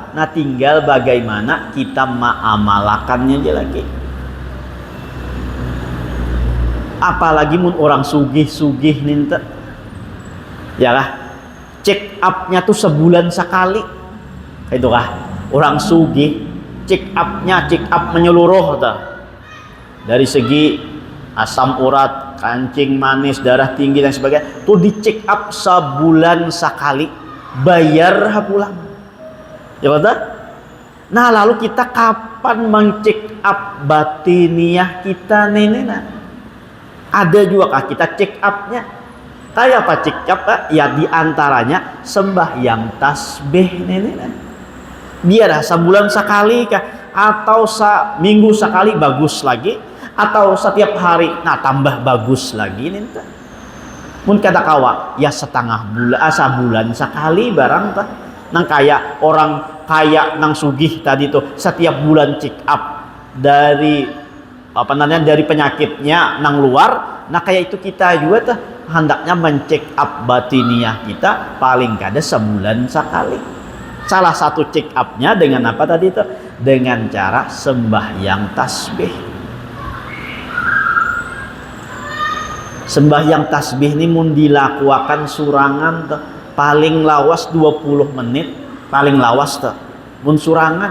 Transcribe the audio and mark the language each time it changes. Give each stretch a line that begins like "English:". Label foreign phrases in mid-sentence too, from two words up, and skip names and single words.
Indonesian: Nah, tinggal bagaimana kita mengamalkannya aja lagi.
Banjar: Apalagi mun orang sugih-sugih ninta, ya lah,
English: check upnya
Banjar: tuh sebulan sekali.
Indonesian: Itu kah? Orang sugih
English: check up
Indonesian: menyeluruh toh. Dari segi asam urat, kancing manis, darah tinggi dan sebagainya, tuh di
English: check up
Indonesian: sebulan sekali, bayar pulang. Ya betul? Nah, lalu kita kapan mengcheck up batiniah kita nih? Nah, ada juga kah kita
English: check upnya?
Indonesian: Kayak apa
English: check up?
Indonesian: Ya diantaranya sembahyang tasbih nih. Nah, biar sebulan sekali kah? Atau seminggu sekali bagus lagi? Atau setiap hari, nah tambah bagus lagi nih.
Banjar: Mun kata kawa, ya setengah bulan, sebulan sekali barang tah.
Indonesian: Nang kayak orang kaya nang sugih tadi tuh setiap bulan
English: check up
Indonesian: dari dari penyakitnya nang luar. Nah, kayak itu kita juga tuh hendaknya mencek up batiniah kita paling kada sebulan sekali. Salah satu
English: check upnya
Indonesian: dengan apa tadi tuh? Dengan cara sembahyang tasbih. Sembahyang tasbih ini mun dilakukan surangan tuh, paling lawas 20 menit, paling lawas tuh mun surangan.